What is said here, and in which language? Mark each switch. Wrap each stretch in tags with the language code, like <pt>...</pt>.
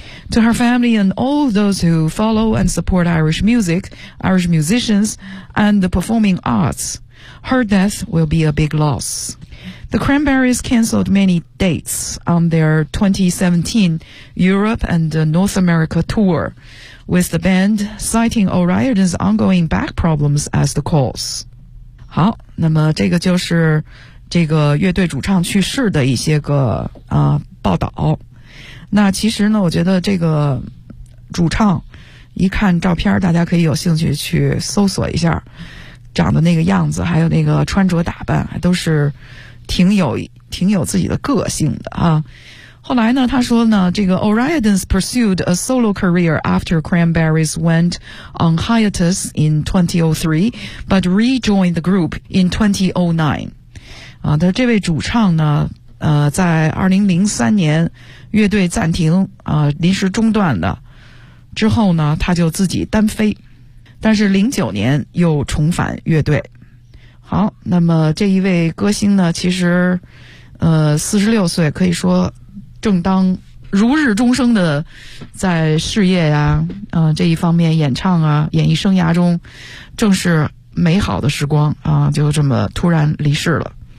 <en>To her family and all those who follow and support Irish music, Irish musicians, and the performing arts, her death will be a big loss. The Cranberries cancelled many dates on their 2017 Europe and North America tour, with the band citing O'Riordan's ongoing back problems as the cause.</en> <zh>好，那么这个就是这个乐队主唱去世的一些个报道。那其实呢，我觉得这个主唱一看照片，大家可以有兴趣去搜索一下，长的那个样子，还有那个穿着打扮，还都是挺有自己的个性的啊。后来呢，他说呢，这个</zh> <en>O'Riordan's pursued a solo career after Cranberries went on hiatus in 2003, but rejoined the group in 2009.</en> <zh>啊，但这位主唱呢，在2003年乐队暂停临时中断的之后呢，他就自己单飞，但是09年又重返乐队。好，那么这一位歌星呢，其实46岁，可以说正当如日中生的在事业呀这一方面演唱啊演艺生涯中正是美好的时光啊，就这么突然离世了。</zh>